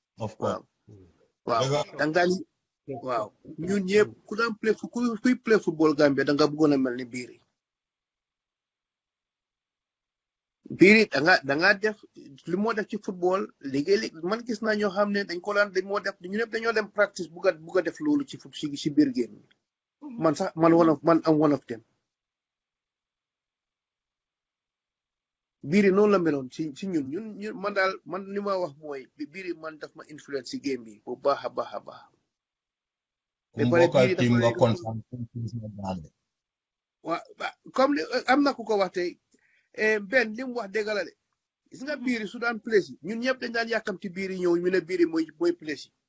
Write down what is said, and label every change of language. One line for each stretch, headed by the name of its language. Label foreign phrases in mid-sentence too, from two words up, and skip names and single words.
Wolof: waaw da nga waaw ñun ñëpp ku daan play kuy
English: play football
Wolof: Gambia da nga bëggoon a mel ni biir biiri da nga def li moo def ci football léegi man gis naa ñoo xam ne dañ ko daan dañ moo def ñu ñëpp dañoo dem practice bugg a def loolu ci biir game bi man sax man am
English: one of them
Wolof: biiri noonu la meloon ci ñun man daal man li ma wax mooy biiri man daf ma influence ci game bi bu baax a baax a baax mbokkal team nga kontaan waaw comme am na ku ko wax tey benn li mu wax dëgg la de gis nga biiri su daan place ñun ñëpp dañ daan yàkkamti biiri ñëw ñu ne biiri mooy place